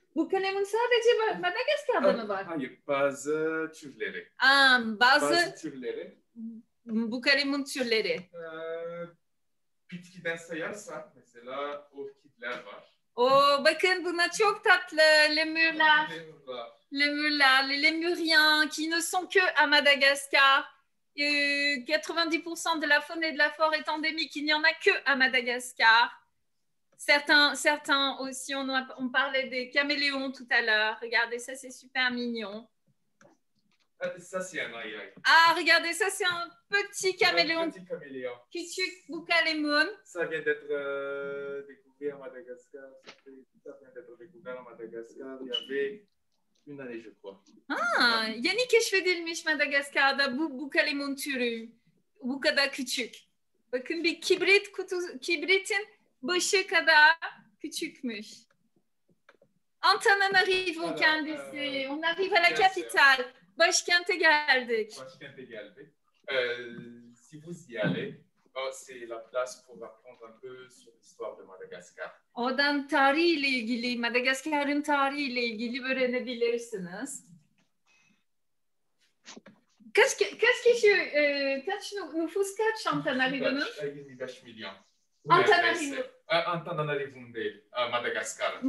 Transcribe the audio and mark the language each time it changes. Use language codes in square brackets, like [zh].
[tr] Bukalemun sadece Madagaskar'da mı var? Hayır, bazı türleri. Bazı türleri. Bukalemun türleri. Bitkiden sayarsak mesela orkidler var. Bakın buna çok tatlı lemurlar. Lemurlar, [fr] les lémuriens qui ne sont que à Madagascar. 90% de la faune et de la flore est endémique. Il n'y en a que à Madagascar. Certains aussi, on parlait des caméléons tout à l'heure. Regardez, ça, c'est super mignon. Ça, c'est un aïe. Regardez, ça, c'est un petit caméléon. Un petit caméléon. [tr] Küçük bukalemun. [fr] Ça vient d'être découvert à Madagascar. Ça vient d'être découvert à Madagascar. Il y avait une année, je crois. [tr] Yeni keşfedilmiş Madagaskar'da bu bukalemun türü. Bu kadar küçük. Bakın bir kibritin başı kadar küçükmüş. Antananarivo kendisi. [fr] On arrive à la capitale. [tr] Başkente geldik. Başkent'e geldik. [fr] Si vous y allez, c'est la place pour apprendre un peu sur l'histoire de Madagascar. [tr] Oradan tarihiyle ilgili, Madagaskar'ın tarihiyle ilgili öğrenebilirsiniz. Kaç nüfus kaç Antananarivo'nun? 25 milyon. Antananarivo. Antananarivo'nun değil, Madagascar'ın.